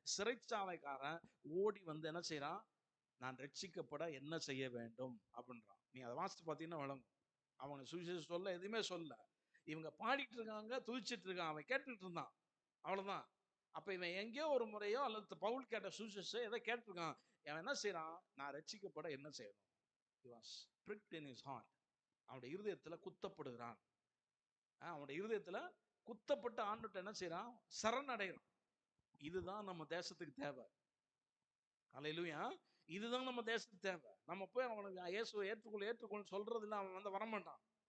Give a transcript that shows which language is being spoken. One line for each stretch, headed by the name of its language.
Tamil: சிறைச்சாலைக்காரன் ஓடி வந்து என்ன செய்யறான்? நான் ரட்சிக்கப்பட என்ன செய்ய வேண்டும் அப்படின்றான். நீங்க அதை வாசித்து பார்த்தீங்கன்னா விளங்கும். அவங்க சுவிசேஷம் சொல்ல எதுவுமே சொல்லல. இவங்க பாடிட்டு இருக்காங்க, துதிச்சிட்டு இருக்கான், அவன் கேட்டுட்டு இருந்தான். அவ்வளவுதான். அப்ப இவன் எங்கேயோ ஒரு முறையோ அல்லது பவுல் கேட்ட சுவிசேஷம் எதை கேட்டிருக்கான். அவன் என்ன செய்யறான்? நான் ரட்சிக்கப்பட என்ன செய்யணும்?
English: He was pricked in his heart.
Tamil: அவனுடைய இருதயத்துல குத்தப்படுகிறான். அவனுடைய இருதயத்துல குத்தப்பட்ட ஆண்டுட்ட என்ன செய்யறான்? சரணடைகிறான். இதுதான் நம்ம தேசத்துக்கு தேவை. அல்லேலூயா. இதுதான் நம்ம தேசத்துக்கு தேவை. நம்ம போய் அவனுக்கு இயேசுவை ஏற்றுக்கொள் சொல்றது இல்லை. அவன் வந்து வரமாட்டான்.